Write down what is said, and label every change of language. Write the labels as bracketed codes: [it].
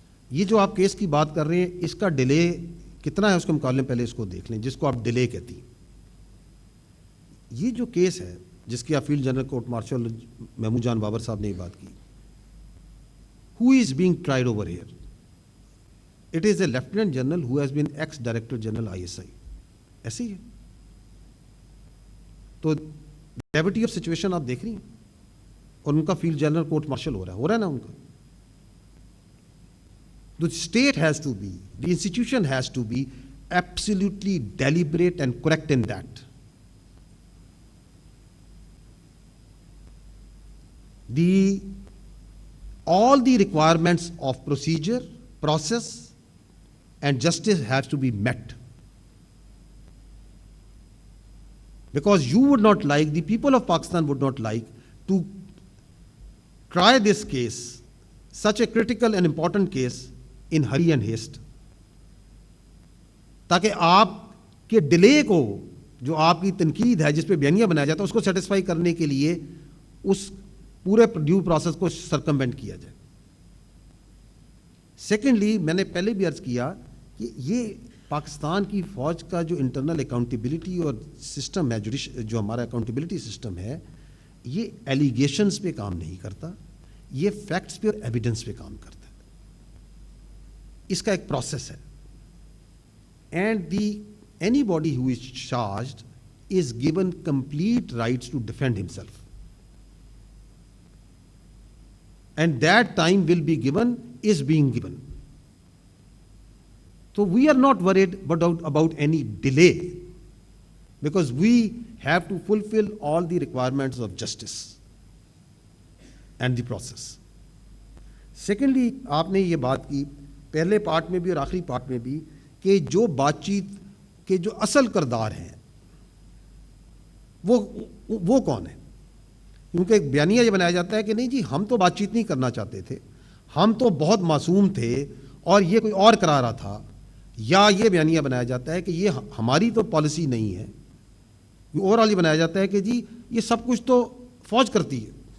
[ur] یہ جو آپ کیس کی بات کر رہے ہیں, اس کا ڈیلے کتنا ہے اس کے مقابلے میں پہلے اس کو دیکھ لیں, جس کو آپ ڈیلے کہتی ہیں. یہ جو کیس ہے جس کی آپ field general court martial Mahmood جان بابر صاحب نے یہ بات کی, [en] who is being tried over here? It is a Lieutenant General who has been ex-Director General ISI. [ur] ایسے ہی ہے. تو گریوٹی آف سچویشن آپ دیکھ رہی ہیں, اور ان کا فیلڈ جنرل کورٹ مارشل ہو رہا ہے نا ان کا. [en] The state has to be, the institution has to be absolutely deliberate and correct in that. All the requirements of procedure, process and justice has to be met. Because you would not like, the people of Pakistan would not like to try this case, such a critical and important case, in hurry and haste. [ur] تاکہ آپ کے delay کو, جو آپ کی تنقید ہے جس پہ بیانیہ بنایا جاتا ہے, اس کو سیٹسفائی کرنے کے لیے اس پورے ڈیو پروسیس کو سرکموینٹ کیا جائے. سیکنڈلی, میں نے پہلے بھی عرض کیا کہ یہ پاکستان کی فوج کا جو انٹرنل اکاؤنٹیبلٹی اور سسٹم ہے, جو ہمارا اکاؤنٹیبلٹی سسٹم ہے, یہ ایلیگیشنز پہ کام نہیں کرتا, یہ فیکٹس پہ اور ایویڈنس پہ کام کرتا ہے. اس کا ایک پروسیس ہے. [en] And anybody who is charged is given complete rights to defend himself, and that time will be given, is being given. So we are not worried about any delay, because we have to fulfill all the requirements of justice and the process. [ur] Secondly, آپ نے یہ بات کی پہلے part میں بھی اور آخری پارٹ میں بھی, کہ جو بات چیت کے جو اصل کردار ہیں وہ وہ کون ہے؟ کیونکہ ایک بیانیہ یہ بنایا جاتا ہے کہ نہیں جی ہم تو بات چیت نہیں کرنا چاہتے تھے، ہم تو بہت معصوم تھے اور یہ کوئی اور کرا رہا تھا، یا یہ بیانیہ بنایا جاتا ہے کہ یہ ہماری تو پالیسی نہیں ہے، اوور آل یہ بنایا جاتا ہے کہ جی یہ سب کچھ تو فوج کرتی ہے.